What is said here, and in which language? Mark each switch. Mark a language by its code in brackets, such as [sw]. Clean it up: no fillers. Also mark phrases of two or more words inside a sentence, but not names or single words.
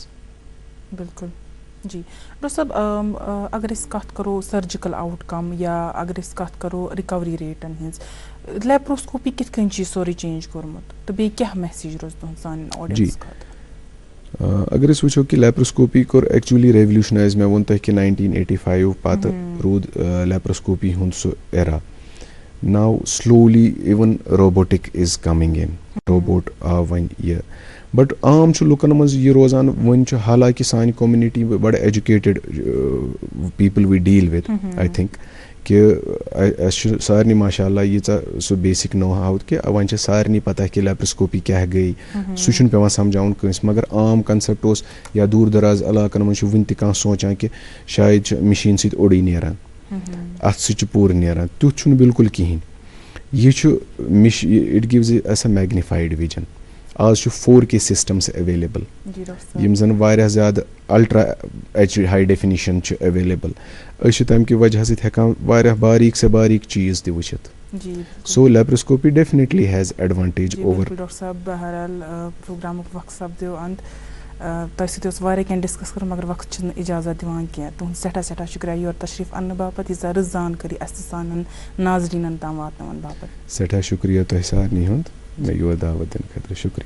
[ks] بالکل جی ڈاکٹر صٲب اگر أسۍ کتھ کرو [en] surgical out come [ks] یا اگر أسۍ کتھ کرو رِکوری ریٹن ہٕنٛز لیپروسکوپی کِتھ کٔنۍ چھِ یہِ سورُے چینج کوٚرمُت تہٕ بیٚیہِ کیٛاہ میسیج روز تُہنٛد سانٮ۪ن آڈینس خٲطرٕ؟ اگر أسۍ وٕچھو کہِ لیپروسکوپی کوٚر [en] actually revolutionize [ks] مےٚ ووٚن تۄہہِ کہِ 1985 پتہٕ روٗد لیپروسکوپی ہُنٛد سُہ ایرا. [en] now slowly even robotic is coming in [ks] روبوٹ آو وۄنۍ یہِ بٹ عام چھُ لُکن منٛز یہِ روزان وۄنۍ چھُ حالانکہِ سانہِ کومنِٹی بڑٕ [en] educated people we deal with I think [ks] کہِ اَسہِ چھُ سارنٕے ماشاء اللہ ییٖژاہ سُہ [en] basic know how [ks] کہِ وۄنۍ چھِ سارنٕے پتہ کہِ لیپروسکوپی کیٛاہ گٔے سُہ چھُنہٕ پیٚوان سمجھاوُن کٲنٛسہِ مگر عام کنسیپٹ اوس یا دوٗر دراز علاقن منٛز چھُ وُنہِ تہِ کانٛہہ سونٛچان کہِ شاید چھِ مِشیٖن سۭتۍ اوٚڑٕے نیران اتھ سۭتۍ چھُ پوٗرٕ نیران تیُتھ چھُنہٕ بالکُل کِہینۍ. یہِ چھُ [en] it gives us a magnified vision. [ks] آز چھُ 4K [en] systems available [ks] یِم زن واریاہ زیادٕ [en] ultra H high definition [ks] چھِ ایویلیبل. أسۍ چھِ تمہِ کہِ وجہ سۭتۍ ہٮ۪کان واریاہ باریٖک سے باریٖک چیٖز تہِ وٕچھِتھ. [en] so laparoscopy definitely has advantage over. [ks] ڈاکٹر صٲب بہرحال پروگرامُک وقت سپدیو انٛد تۄہہِ سۭتۍ اوس واریاہ کینٛہہ ڈِسکس کرُن مگر وقت چھُنہٕ اِجازت دِوان کینٛہہ. تُہُنٛد سٮ۪ٹھاہ سٮ۪ٹھاہ شُکریہ یور تشریٖف اننہٕ باپتھ ییٖژاہ رٕژ زانکٲری اَسہِ تہٕ سانٮ۪ن ناظریٖنن تام واتناوان باپتھ. سٮ۪ٹھاہ شُکریہ تۄہہِ سارنٕے ہُنٛد مےٚ یور دعوت دِنہٕ خٲطرٕ شُکریہ.